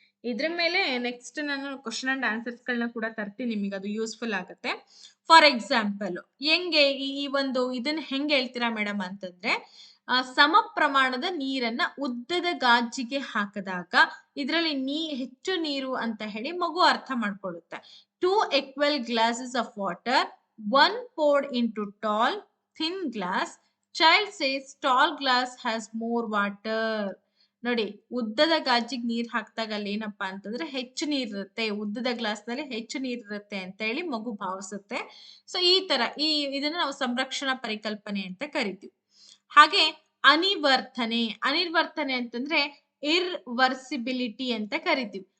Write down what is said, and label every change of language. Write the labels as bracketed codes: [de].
[kn] ಇದ್ರ ಮೇಲೆ ನೆಕ್ಸ್ಟ್ ನಾನು ಕ್ವಶನ್ ಅಂಡ್ ಆನ್ಸರ್ಸ್ಗಳನ್ನ ಕೂಡ ತರ್ತೀನಿ, ನಿಮಗೆ ಅದು ಯೂಸ್ಫುಲ್ ಆಗುತ್ತೆ. ಫಾರ್ ಎಕ್ಸಾಂಪಲ್ ಹೆಂಗೆ ಈ ಒಂದು ಇದನ್ನ ಹೆಂಗೆ ಹೇಳ್ತೀರಾ ಮೇಡಮ್ ಅಂತಂದ್ರೆ, ಸಮ ಪ್ರಮಾಣದ ನೀರನ್ನ ಉದ್ದದ ಗಾಜಿಗೆ ಹಾಕಿದಾಗ ಇದರಲ್ಲಿ ಹೆಚ್ಚು ನೀರು ಅಂತ ಹೇಳಿ ಮಗು ಅರ್ಥ ಮಾಡ್ಕೊಳ್ಳುತ್ತೆ. [en] 2 equal glasses of water, one poured into tall thin glass. Child says tall glass has more water. [kn] ನೋಡಿ, ಉದ್ದದ ಗಾಜಿಗೆ ನೀರ್ ಹಾಕಿದಾಗ ಅಲ್ಲಿ ಏನಪ್ಪಾ ಅಂತಂದ್ರೆ ಹೆಚ್ಚು ನೀರ್ ಇರುತ್ತೆ, ಉದ್ದದ ಗ್ಲಾಸ್ ನಲ್ಲಿ ಹೆಚ್ಚು ನೀರ್ ಇರುತ್ತೆ ಅಂತ ಹೇಳಿ ಮಗು ಭಾವಿಸುತ್ತೆ. ಸೊ ಈ ತರ ಇದನ್ನ ನಾವು ಸಂರಕ್ಷಣಾ ಪರಿಕಲ್ಪನೆ ಅಂತ ಕರಿತೀವಿ. ಹಾಗೆ ಅನಿರ್ವರ್ತನೆ ಅಂತಂದ್ರೆ ಇರ್ವರ್ಸಿಬಿಲಿಟಿ ಅಂತ ಕರಿತೀವಿ.